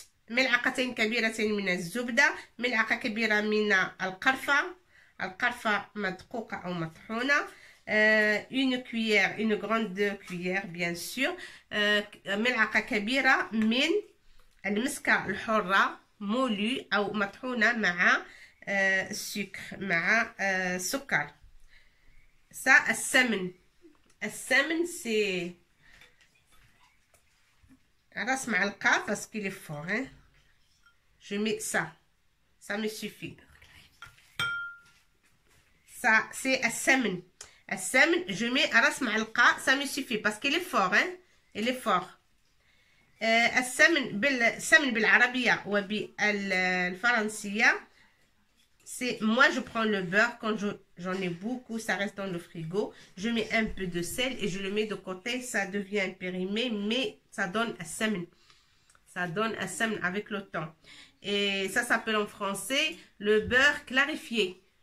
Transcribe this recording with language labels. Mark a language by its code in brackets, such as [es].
[ar] ملعقتين كبيرتين من الزبدة. ملعقة كبيرة من القرفة مدقوقة أو مطحونة. [fr] Une cuillère, une grande cuillère bien sûr. [ar] ملعقة كبيرة من المسكة الحرة مولو أو مطحونة مع السكر مع سكر. [fr] Ça, [ar] السمن. [fr] السمن c'est [ar] راس معلقة [fr] parce qu'il est fort. Hein? Je mets ça. Ça me suffit. Ça, c'est السمن. السمن, je mets [ar] راس معلقة. [fr] Ça me suffit parce qu'il est fort. Hein? Il est fort. [ar] السمن بالعربية وبالفرنسية. [fr] Moi, je prends le beurre quand j'en ai beaucoup, ça reste dans le frigo. Je mets un peu de sel et je le mets de côté. Ça devient périmé, mais ça donne un semen. Ça donne un semen avec le temps. Et ça s'appelle en français le beurre clarifié.